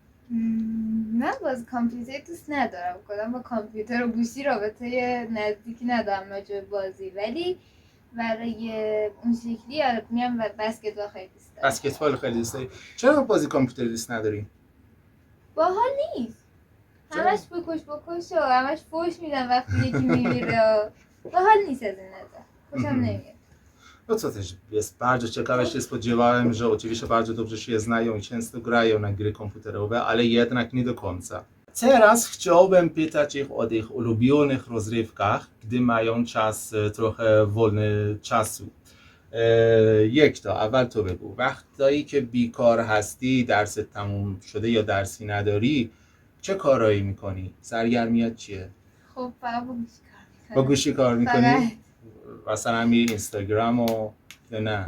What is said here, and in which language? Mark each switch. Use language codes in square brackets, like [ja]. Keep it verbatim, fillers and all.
[fa] مم، من باز کامپیوتر دوست ندارم، کلا با کامپیوتر و گوشی رابطه نزدیکی ندارم راجع به بازی، ولی برای اون شکلی آره میام و بسکتبال خیلی دوست دارم. بسکتبال خیلی دوست داری. چرا بازی کامپیوتری دوست نداری؟ باحال نیست، چرا؟ همش بکش بکش و همش فوش میدن وقتی یکی میمیره و باحال نیست، از این نظر خوشم مهم. نمیاد. [pl] No co też jest, bardzo ciekawe się spodziewałem, że oczywiście bardzo dobrze się znają i często grają na gry komputerowe, ale jednak nie do końca. Teraz chciałbym pytać ich o ich ulubionych rozrywkach, gdy mają czas, e, trochę wolny czasu. [fa] E, یک تا اول تو بگو وقتی که بیکار هستی، درست تموم شده یا درسی نداری، چه کارایی میکنی؟ سرگرمیت چیه؟ خب فقط با گوشی کار میکنم، با گوشی کار فقط میکنی؟ مثلا میری اینستاگرام و یا نه؟